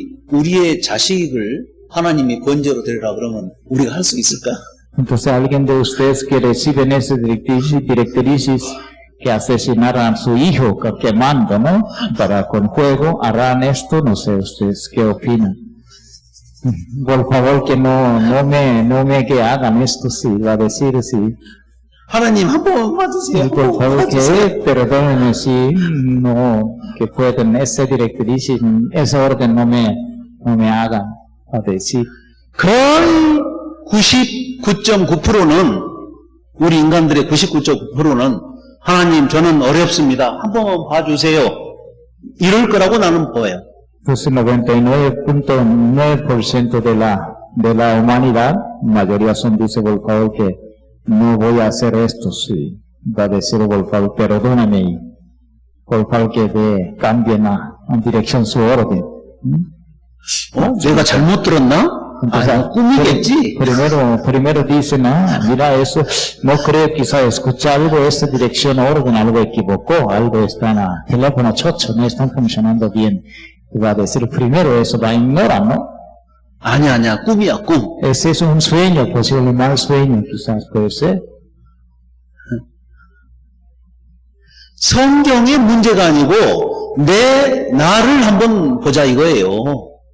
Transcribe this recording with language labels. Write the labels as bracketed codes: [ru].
[ko] 우리의 자식을 하나님이 번제로 드리라 그러면 우리가 할 수 있을까? [es] Entonces alguien de ustedes que reciben esas directrices que asesinaran a su hijo quemando, ¿no? Con fuego, harán esto, no sé ustedes qué opinan. Por favor que no me que hagan esto, sí, va a decir sí. [ko] 하나님 한번 봐주세요. [es] Por favor que perdónenme si no, que pueden, esa directriz, ese orden no me hagan a decir. [ko] 거의 99.9%는 우리 인간들의 99.9%는 하나님 저는 어렵습니다. 한번 봐주세요. 이럴 거라고 나는 보여요. [es] Entonces 99.9% de la humanidad, mayoría son, dice por favor que no voy a hacer esto, sí. Va a decir, por favor, perdóname, por favor que cambien en dirección su orden. [ko] 내가 잘못 들었나? [es] Entonces, [ko] 꿈이겠지. [es] primero dice, no, mira eso, no creo quizá escuchado esta dirección orden, algo equivocó, algo está en el teléfono chocho, no están funcionando bien. Va a decir primero eso, va a ignorar, ¿no? [ko] 아니야, 꿈이야, 꿈. [es] Ese es un sueño, posible mal sueño, quizás puede ser. [ko] 성경의 문제가 아니고 나를 한번 보자 이거예요.